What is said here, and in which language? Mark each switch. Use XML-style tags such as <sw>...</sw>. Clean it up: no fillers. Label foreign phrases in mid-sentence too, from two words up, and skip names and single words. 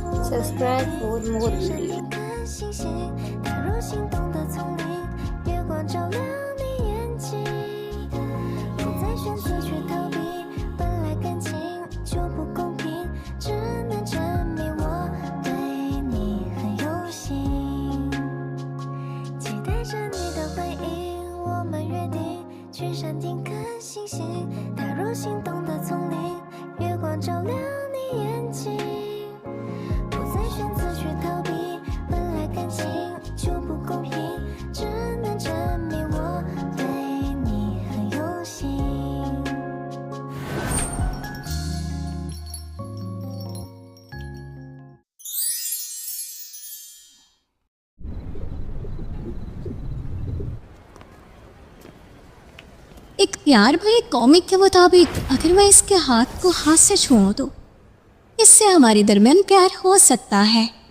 <en>Subscribe for more videos.</en> <zh>星星踏入心动的丛林，月光照亮你眼睛，不再选择去逃避，本来感情就不公平，只能证明我对你很有心，期待着你的回应，我们约定去山顶看星星，踏入心动的丛林，月光照亮你眼睛，不再选择去逃避，本来感情就不公平，只能证明我对你很有心。</zh> <hi>एक प्यार भरे कॉमिक के मुताबिक अगर मैं इसके हाथ को हाथ से छूऊं तो इससे हमारे दरमियान प्यार हो सकता है।</hi>